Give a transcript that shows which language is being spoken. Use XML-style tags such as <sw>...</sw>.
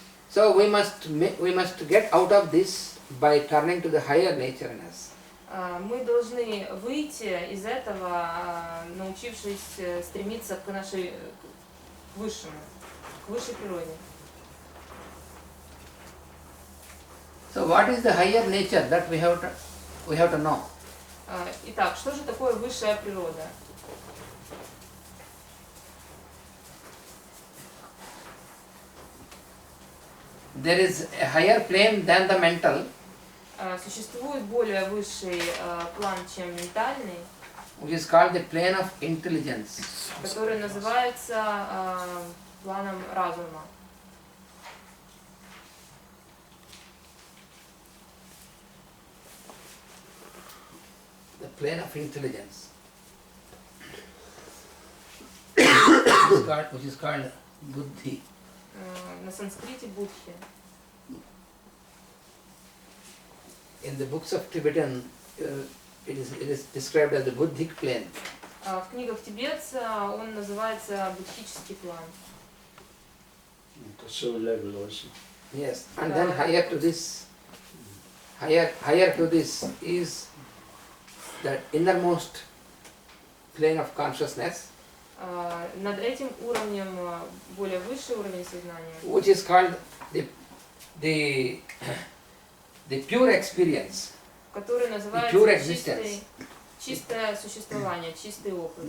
<en>So we must get out of this by turning to the higher nature in us.</en> <ru>Мы должны выйти из этого, научившись стремиться к нашей к высшему, к высшей природе.</ru> <en>So what is the higher nature that we have to know?</en> <ru>Итак, что же такое высшая природа?</ru> <en>There is a higher plane than the mental,</en> <ru>Существует более высший план, чем ментальный,</ru> <en>which is called the plane of intelligence.</en> <ru>который называется планом разума.</ru> <en>The plane of intelligence, which is called buddhi.</en> <ru>На санскрите будхи.</ru> <en>In the books of Tibetan, it is described as the buddhic plane.</en> <ru>В книгах тибетца он называется будхический план.</ru> <en>The soul level also. Yes, and then higher to this is the innermost plane of consciousness,</en> <ru>Над этим уровнем, более высший уровень сознания,</ru> <en>which is called the pure experience,</en> <ru>который</ru> <en>pure</en> <ru>называется</ru> <en>existence.</en> <ru>чистое существование, чистый опыт.</ru>